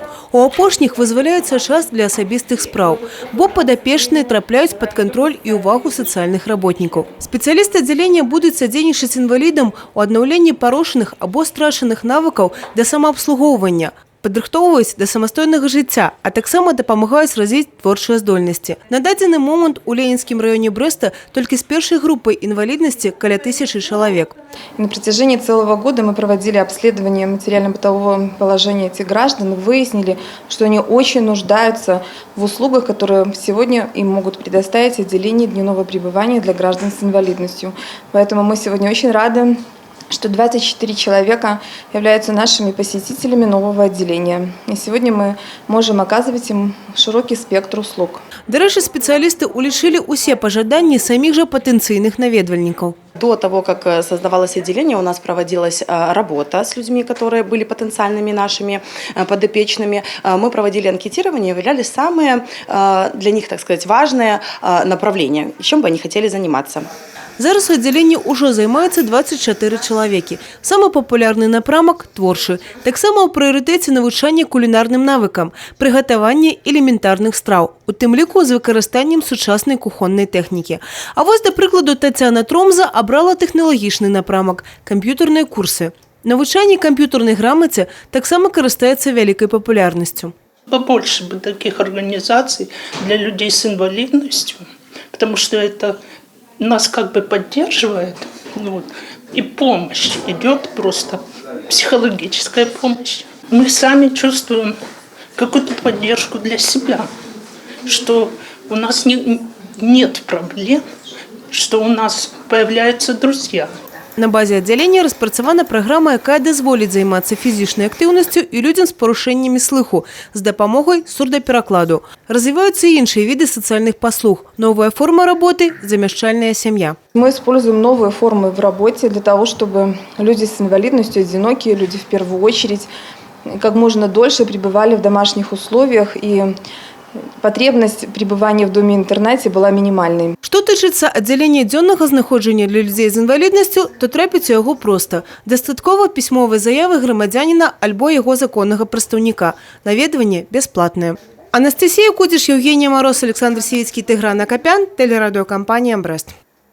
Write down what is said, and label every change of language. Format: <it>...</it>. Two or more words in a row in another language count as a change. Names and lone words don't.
<be>У апошніх вызваляецца час для асабістых спраў, бо падапечныя трапляюць пад кантроль і ўвагу сацыяльных работнікаў. Спецыялісты аддзялення будуць садзейнічаць інвалідам у аднаўленні парушаных або страчаных навыкаў да самаабслугоўвання, падрыхтоўваюць да самастойнага жыцця, а таксама дапамагаюць развіць творчыя здольнасці. На дадзены момант у Ленінскім раёне Брэста толькі з першай</be> <ru>группой инвалидности</ru> <be>каля 1000 человек.</be> <ru>На протяжении целого года мы проводили обследование материально-бытового положения этих граждан, выяснили, что они очень нуждаются в услугах, которые сегодня им могут предоставить отделение дневного пребывания для граждан с инвалидностью. Поэтому мы сегодня очень рады, что 24 человека являются нашими посетителями нового отделения. И сегодня мы можем оказывать им широкий спектр услуг.</ru> <be>Дарэчы, спецыялісты улічылі усе пажаданні самих же патэнцыйных наведвальнікаў.</be> <ru>До того, как создавалось отделение, у нас проводилась работа с людьми, которые были потенциальными нашими подопечными. Мы проводили анкетирование и выявляли самые для них, так сказать, важные направления, чем бы они хотели заниматься.</ru> <be>Зараз у аддзяленні ўжо займаюцца 24 чалавекі. Самы папулярны напрамак – творчы. Таксама ў прыярытэце навучанне кулінарным навыкам, прыгатаванне элементарных страў, у тым ліку з выкарыстаннем сучаснай кухоннай тэхнікі. А вось, да прыкладу, Тацяна Тромза абрала тэхналагічны напрамак – камп'ютарныя курсы. Навучанне камп'ютарнай грамаце таксама карыстаецца вялікай папулярнасцю.</be> <ru>Побольше бы таких организаций для людей с инвалидностью, потому что это нас как бы поддерживает, и помощь идет, просто психологическая помощь. Мы сами чувствуем какую-то поддержку для себя, что у нас нет проблем, что у нас появляются друзья.</ru> <be>На базе аддзялення распрацавана праграма, якая дазволіць займацца фізічнай актыўнасцю і людзям з парушэннямі слыху з дапамогай сурдаперакладу. Развіваюцца і іншыя віды сацыяльных паслуг. Новая форма работы – замяшчальная семья.</be> <ru>Мы используем новые формы в работе для того, чтобы люди с инвалидностью, одинокие люди в первую очередь, как можно дольше пребывали в домашних условиях, и потребность пребывания в доме-интернате была минимальной.</ru> <be>Што тычыцца аддзялення дзённага знаходжання для людзей з інваліднасцю, то трапіць у яго проста. Дастаткова пісьмовай заявы грамадзяніна альбо яго законнага прадстаўніка. Наведванне бясплатнае. Анастасія Кудзіш, Евгения Мороз, Александр Сівіцкі, Тыгран Акапян, тэлерадыёкампанія «Брэст».</be>